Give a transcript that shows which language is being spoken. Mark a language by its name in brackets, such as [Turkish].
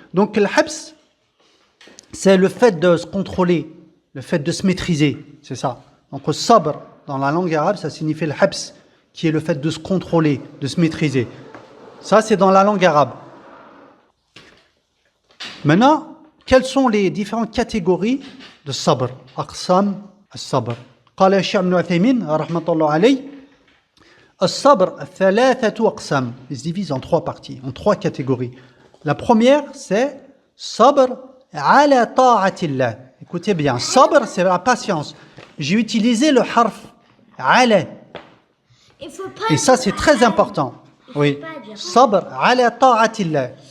[French] Donc, le habs, c'est le fait de se contrôler, le fait de se maîtriser. C'est ça. Donc, le sabr, dans la langue arabe, ça signifie le habs, qui est le fait de se contrôler, de se maîtriser. Ça, c'est dans la langue arabe. Maintenant, quelles sont les différentes catégories de sabr? [Arabic] Aqsam al-sabr. قال الشيخ ابن عثيمين رحمة الله عليه الصبر ثلاثة أقسام. [French] Il se divise en trois parties, en trois catégories. La première, c'est [Arabic] sabr ala ta'atillah. [French] Écoutez bien, sabr, c'est la patience. J'ai utilisé le harf ala. Et ça, c'est très important. Oui. [Arabic] Sabr ala ta'atillah.